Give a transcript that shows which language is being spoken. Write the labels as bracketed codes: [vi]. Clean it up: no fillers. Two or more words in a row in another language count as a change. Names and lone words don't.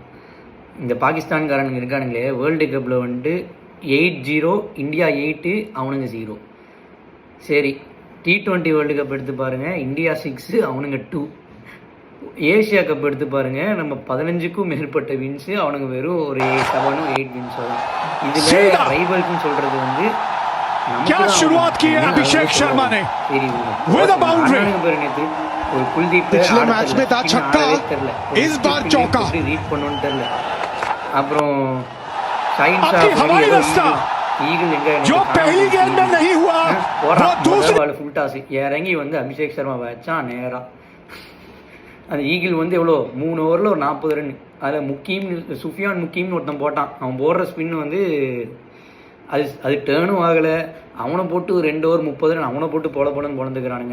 [ta] இந்த பாகிஸ்தான்காரனுங்க இருக்கானுங்களே [en] World Cupல் [ta] வந்துட்டு 8-0 இந்தியா 8 அவனுங்க 0. சரி, T20 [en] World Cup [ta] எடுத்து பாருங்கள், இந்தியா 6 அவனுங்க 2. ஏஷியா கப் எடுத்து பாருங்கள், நம்ம 15க்கும் மேற்பட்ட வின்ஸு, அவனுங்க வெறும் ஒரு 7-8 வின்ஸ் வரும். இதில் ரைவல்ஸ்னு சொல்கிறது வந்து [hi] क्या शुरुआत की है अभिषेक शर्मा ने [en] with a boundary [ta] ஒரு குல்தீப் [hi] पिछले मैच में था छक्का, इस बार चौका [ta] ரீட் பண்ணனும்னு தெரியல. அப்புறம் ஷாஹின் [hi] हवाई रास्ता [ta] ஈகிள் எங்க [hi] जो पहली गेंद में नहीं हुआ वो दूसरी [en] ball full toss [ta] இறங்கி வந்து அபிஷேக் சர்மா வச்சான் நேரா. அந்த ஈகிள் வந்து எவ்வளோ 3 ஓவரில் ஒரு 40 ரன். அதில் சுஃபியான் முக்கீம்னு ஒருத்தன் போட்டான். அவன் போடுற ஸ்பின் வந்து அது டேர்னும் ஆகலை. அவனை போட்டு 2 ஓவர் 30 ரன் அவனை போட்டு போடணும்னு போனதுக்கிறானுங்க.